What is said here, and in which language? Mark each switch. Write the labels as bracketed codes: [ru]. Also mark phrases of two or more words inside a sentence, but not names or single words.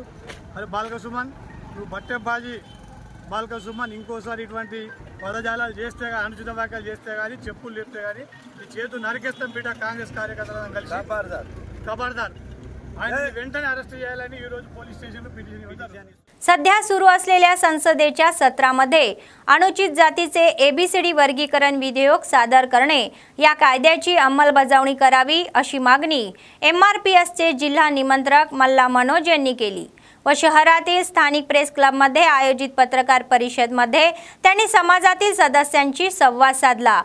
[te] అది బాల్కా సుమన్, నువ్వు బట్టెబాజీ బాల్కా సుమన్ ఇంకోసారి ఇటువంటి పదజాలాలు చేస్తే కానీ, అనుచిత వ్యాఖ్యలు చేస్తే కానీ, చెప్పులు లేపితే కానీ ఈ చేతులు నరికేస్తాం బిడ్డ. కాంగ్రెస్ కార్యకర్తలను కలిసి खबरदार ఆయన వెంటనే అరెస్ట్ చేయాలని ఈ రోజు పోలీస్ స్టేషన్లో పిటిషన్. [mr] सध्या सुरू असलेल्या संसदेच्या सत्रामध्ये अनुचित जातीचे एबीसीडी वर्गीकरण विधेयक सादर करणे, या कायद्याची अंमलबजावणी करावी अशी मागणी एमआरपीएसचे जिल्हा निमंत्रक मल्ला मनोज यांनी केली व शहरातील स्थानिक प्रेस क्लबमध्ये आयोजित पत्रकार परिषदेमध्ये त्यांनी समाजातील सदस्यांशी संवाद साधला.